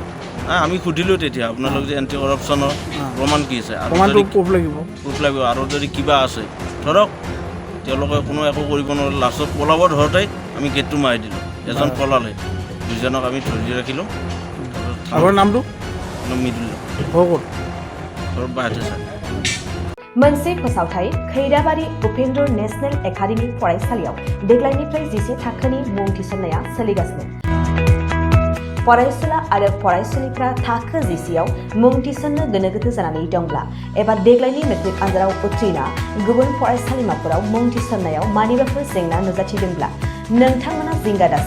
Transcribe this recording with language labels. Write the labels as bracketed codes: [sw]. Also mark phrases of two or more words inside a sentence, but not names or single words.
[as] আমি সুধিলোঁ তেতিয়া আপোনালোক যে [en] anti corruption [as] প্ৰমাণ কি আছে? প্ৰুফ লাগিব। প্ৰুফ লাগিব আৰু যদি কিবা আছে ধৰক। তেওঁলোকে কোনো একো কৰিব নোৱাৰিলে। লাষ্টত পলাব ধৰোঁতেই আমি গেটটো মাৰি দিলোঁ। এজন পলালে, দুজনক আমি ধৰি ৰাখিলোঁ। আপোনাৰ নামটো? [brx] मोनसे फोसावथाय खैराबारि उपेन्द्र नेशनेल एकाडेमि फरायसालियाव देग्लायनिफ्राय 10 थाखोनि मुं थिसननाया सोलिगासिनो। फरायसुला आरो फरायसुलिफ्रा थाखो 10आव मुं थिसननो गोनो गोथो जानानै दंब्ला एबा देग्लायनि मेट्रिक आनजादाव उथ्रिना गुबुन फरायसालिमाफोराव मुं थिसननायाव मानिबाफोर जेंना नुजाथिदोंब्ला नोंथांमोना जिंगा दासि।